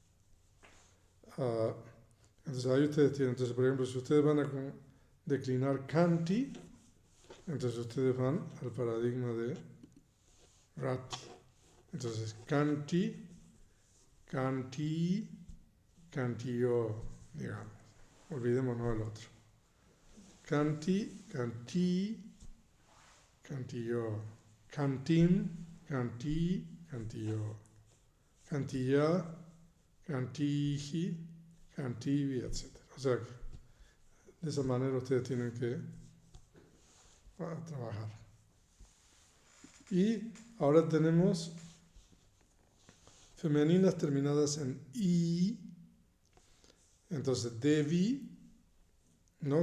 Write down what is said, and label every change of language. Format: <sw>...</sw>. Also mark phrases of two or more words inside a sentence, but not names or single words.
<es>Entonces ahí ustedes tienen, entonces por ejemplo, si ustedes van a declinar Kanti, entonces ustedes van al paradigma de Rati.</es> <sa>Entonces Kanti, Kanti, Kantiyo,</sa> <es>digamos. Olvidémonos del otro.</es> <sa>Kanti, Kanti, Kantiyo. Kantin, Kanti, Kantiyo. Kantiya, Kantihi, Kantivi,</sa> <es>etc. O sea que de esa manera ustedes tienen que trabajar. Y ahora tenemos femeninas terminadas en I. Entonces Devi, ¿no?</es>